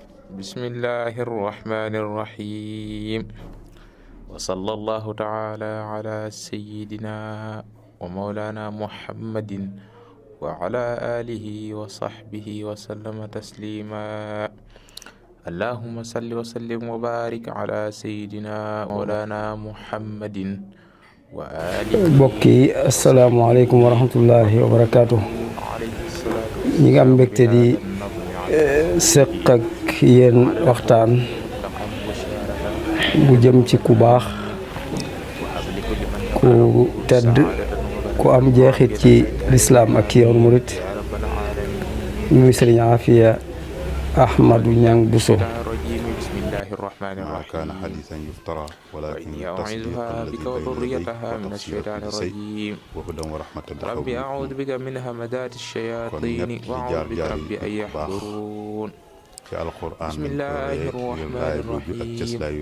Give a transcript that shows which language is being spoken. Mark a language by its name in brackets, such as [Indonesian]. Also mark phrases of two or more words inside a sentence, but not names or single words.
[Arabic] بسم الله الرحمن الرحيم وصلى الله تعالى على سيدنا ومولانا محمد وعلى آله وصحبه وسلم تسليما اللهم صل وسلم وبارك على سيدنا مولانا محمد وآله. [Wolof] mbokk yi [Arabic] السلام عليكم ورحمة الله وبركاته. [Wolof] ñi ngi am mbégte di seq ak yéen waxtaan bu jëm ci ku baax, ku tedd, ku am jeexit ci lislaam ak ci yoonu murit, muy Sëriñ Afia Ahmadou Niang Bousso. [Arabic] ما كان حديثا يفترى ولكن أعوذها بك وذريتها من الشيطان الرجيم وهدى ورحمة ربي أعوذ بك من همدات الشياطين وأعوذ بك ربي أن يحضرون بسم الله الرحمن الرحيم